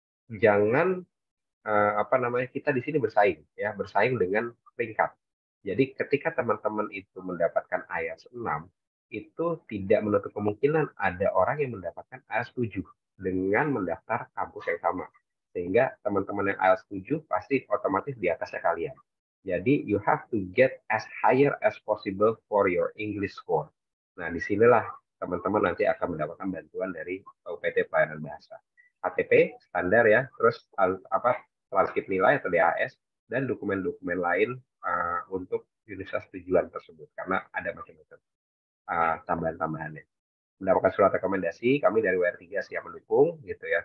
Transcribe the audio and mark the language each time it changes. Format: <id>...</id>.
<id>Jangan kita di sini bersaing ya, bersaing dengan peringkat. Jadi ketika teman-teman itu mendapatkan IELTS 6, itu tidak menutup kemungkinan ada orang yang mendapatkan IELTS 7 dengan mendaftar kampus yang sama. Sehingga teman-teman yang IELTS 7 pasti otomatis di atasnya kalian. Jadi</id> <en>you have to get as higher as possible for your English score.</en> <id>Nah, disinilah teman-teman nanti akan mendapatkan bantuan dari UPT Pelayanan Bahasa. KTP standar ya, terus transkrip nilai atau DAS, dan dokumen-dokumen lain untuk universitas tujuan tersebut, karena ada macam-macam tambahan-tambahannya. Mendapatkan surat rekomendasi, kami dari WR3 siap mendukung, gitu ya.</id>